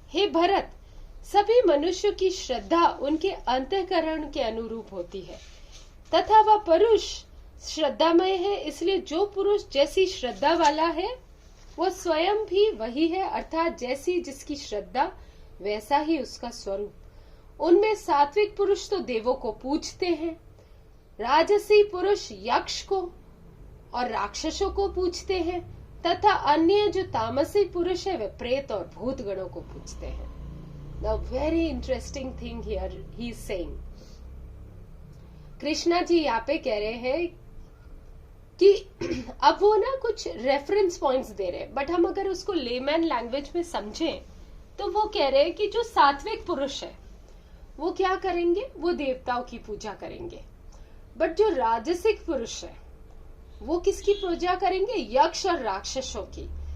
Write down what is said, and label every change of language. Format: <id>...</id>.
<hi>हे भरत, सभी मनुष्यों की श्रद्धा उनके अंतःकरण के अनुरूप होती है तथा वह पुरुष श्रद्धामय है, इसलिए जो पुरुष जैसी श्रद्धा वाला है वह स्वयं भी वही है, अर्थात जैसी जिसकी श्रद्धा वैसा ही उसका स्वरूप। उनमें सात्विक पुरुष तो देवों को पूजते हैं, राजसी पुरुष यक्ष को और राक्षसों को पूजते हैं तथा अन्य जो तामसी पुरुष है वे प्रेत और भूत गणों को पूजते हैं।</hi> <en>Now very interesting thing here he is saying.</en> <hi>Krishna ji यहाँ पे कह रहे हैं कि अब वो ना कुछ रेफरेंस पॉइंट्स दे रहे हैं, बट हम अगर उसको लेमैन लैंग्वेज में समझें तो वो कह रहे हैं कि जो सात्विक पुरुष है वो क्या करेंगे, वो देवताओं की पूजा करेंगे, बट जो राजसिक पुरुष है वो किसकी पूजा करेंगे, यक्ष और राक्षसों की।</hi>